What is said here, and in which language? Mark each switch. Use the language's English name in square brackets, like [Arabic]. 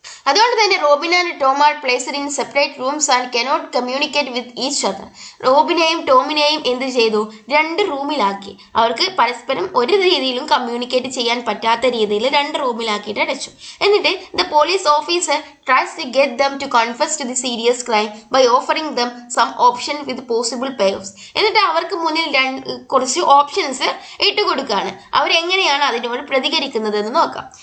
[Malayalam] അതുകൊണ്ട് തന്നെ [English] Robin and Tom are placed in separate rooms and cannot communicate with each other. [Malayalam] റോബിനെയും ടോമിനെയും എന്ത് ചെയ്തു? 2 റൂമിലാക്കി. അവർക്ക് പരസ്പരം ഒരു രീതിയിലും കമ്മ്യൂണിക്കേറ്റ് ചെയ്യാൻ പറ്റാത്ത രീതിയിൽ 2 റൂമിലാക്കിയിട്ട് അടച്ചു. എന്നിട്ട് [English] The police officer tries to get them to confess to the serious crime by offering them some option with possible payoffs. [Malayalam] എന്നിട്ട് അവർക്ക് മുന്നിൽ കുറച്ച് ഓപ്ഷൻസ് ഇട്ട് കൊടുക്കുകയാണ്. അവരെങ്ങനെയാണ് അതിനോട് പ്രതികരിക്കുന്നത് എന്ന് നോക്കാം.